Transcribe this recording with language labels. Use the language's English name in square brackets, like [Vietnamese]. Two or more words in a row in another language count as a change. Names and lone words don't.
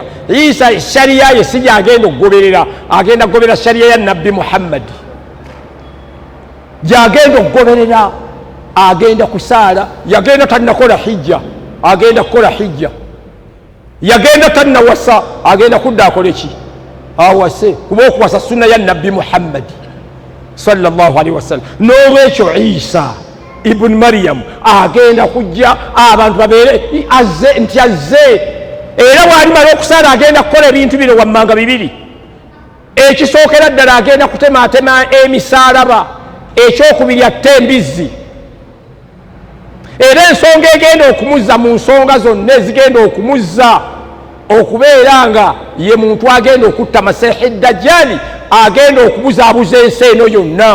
[Ganda] Isa shariya ye si gyagenda okugoberera, agenda kugoberera shariya ya nabbi Muhammad. Gyagenda okugoberera, agenda kusaala. Yagenda tannakola hijja, agenda kukola hijja. Yagenda tannawasa, agenda kudda akole ki? Awase, kuba okuwasa sunna ya nabbi Muhammad [Arabic] صلى الله عليه وسلم. [Ganda] N'olwekyo Isa ibn Maryam agenda kujja abantu babeere azze. Era bw'alimala okusaala agenda kukola ebintu bino wammanga 2. Ekisookera ddala agenda kutematema emisaalaba, ekyokubiri atta embizzi. Era ensonga egenda okumuzza mu nsonga zonna ezigenda okumuzza okubeera nga ye muntu agenda okutta Masiihi Dajjali, agenda okubuzaabuza ensi eno yonna.